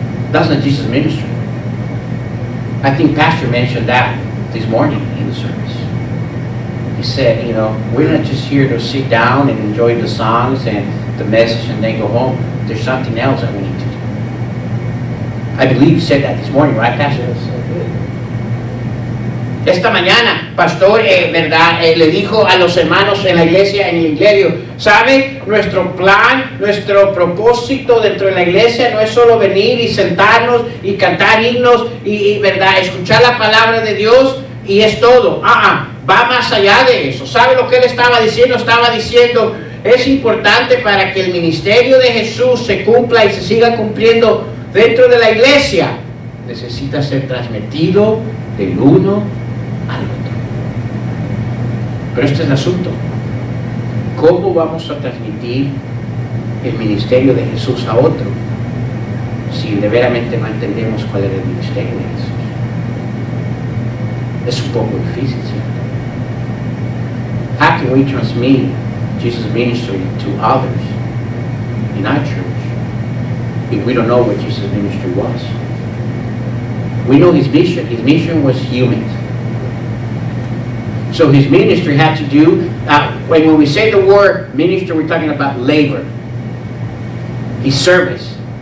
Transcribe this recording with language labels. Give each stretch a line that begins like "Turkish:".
English: That's not Jesus' ministry. I think Pastor mentioned that this morning in the service. He said, we're not just here to sit down and enjoy the songs and the message and then go home. There's something else that we need to do. I believe you said that this morning, right, Pastor? Yes, I did.
Spanish: Esta mañana, pastor, le dijo a los hermanos en la iglesia, en el iglesia, ¿sabe? Nuestro plan, nuestro propósito dentro de la iglesia no es solo venir y sentarnos y cantar himnos y escuchar la palabra de Dios y es todo. Va más allá de eso. ¿Sabe lo que él estaba diciendo? Estaba diciendo, es importante para que el ministerio de Jesús se cumpla y se siga cumpliendo dentro de la iglesia. Necesita ser transmitido del uno al otro. Pero este es el asunto. ¿Cómo vamos a transmitir el ministerio de Jesús a otro si de veramente no entendemos cuál era el ministerio de Jesús? Es un poco difícil, ¿cierto?
English: How can we transmit Jesus' ministry to others in our church if we don't know what Jesus' ministry was? We know his mission. His mission was human. So his ministry had to do, when we say the word ministry, we're talking about labor. His service.